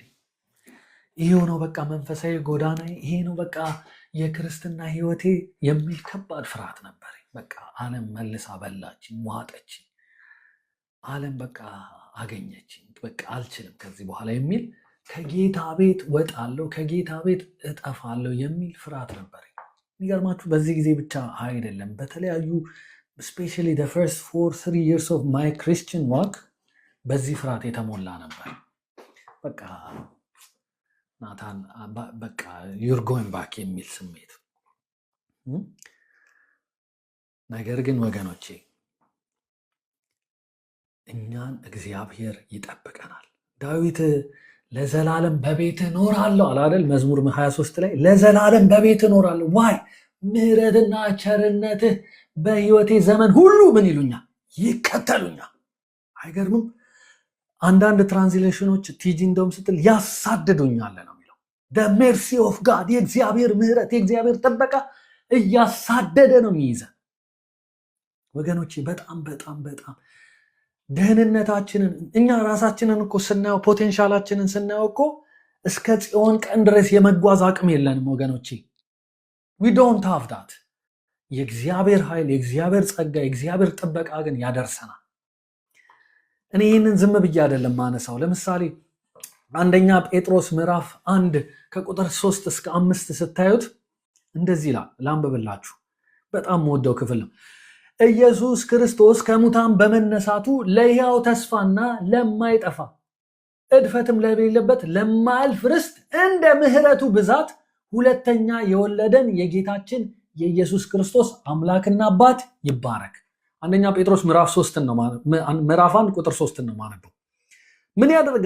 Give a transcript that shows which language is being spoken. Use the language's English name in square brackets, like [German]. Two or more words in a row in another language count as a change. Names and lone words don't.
[Amharic] ይሄው ነው በቃ መንፈሳዊ ጎዳና፣ ይሄ ነው በቃ የክርስትና ህይወቴ የሚል ከባድ ፍርሃት ነበር። በቃ ዓለም መልሳ በላችኝ፣ ዋጠችኝ። ዓለም በቃ አገኘችኝ። በቃ አልችልም ከዚህ በኋላ የሚል ከጌታ ቤት ወጣለሁ፣ ከጌታ ቤት እጠፋለሁ የሚል ፍርሃት ነበር። የሚገርማችሁ በዚህ ጊዜ ብቻ አይደለም፣ በተለያዩ [English] especially the first 3 years of my Christian walk [Amharic] በዚህ ፍርሃት የተሞላ ነበር። በቃ ናታን በቃ [English] you're going back [Amharic] የሚል ስሜት። ነገር ግን ወገኖቼ እኛን እግዚአብሔር ይጠብቀናል። ዳዊት ለዘላለም በቤት እኖራለሁ አላደል? መዝሙር 23 ላይ ለዘላለም በቤት እኖራለሁ። ዋይ ምህረትና ቸርነትህ በህይወቴ ዘመን ሁሉ ምን ይሉኛል? ይከተሉኛል። አይገርምም? አንዳንድ ትራንስሌሽኖች ቲጂ እንደውም ስትል ያሳድዱኛል ነው የሚለው። [English] the mercy of God [Amharic] የእግዚአብሔር ምህረት የእግዚአብሔር ጥበቃ እያሳደደ ነው የሚይዘን። ወገኖቼ በጣም በጣም በጣም ደህንነታችንን እኛ ራሳችንን እኮ ስናየው ፖቴንሻላችንን ስናየው እኮ እስከ ጽዮን ቀን ድረስ የመጓዝ አቅም የለንም ወገኖቼ። [English] we don't have that። [Amharic] የእግዚአብሔር ኃይል የእግዚአብሔር ጸጋ የእግዚአብሔር ጥበቃ ግን ያደርሰናል። እኔ ይህንን ዝም ብዬ አይደለም ማነሳው። ለምሳሌ 1ኛ ጴጥሮስ ምዕራፍ 1 ከቁጥር 3 እስከ 5 ስታዩት እንደዚህ ይላል። ላንብብላችሁ። በጣም ወደው ክፍል ነው። ኢየሱስ ክርስቶስ ከሙታን በመነሳቱ ለሕያው ተስፋና ለማይጠፋ እድፈትም ለሌለበት ለማያልፍ ርስት እንደ ምሕረቱ ብዛት ሁለተኛ የወለደን የጌታችን የኢየሱስ ክርስቶስ አምላክና አባት ይባረክ። 1ኛ ጴጥሮስ ምዕራፍ 1 ቁጥር 3 ነው ማነበው። ምን ያደረገን?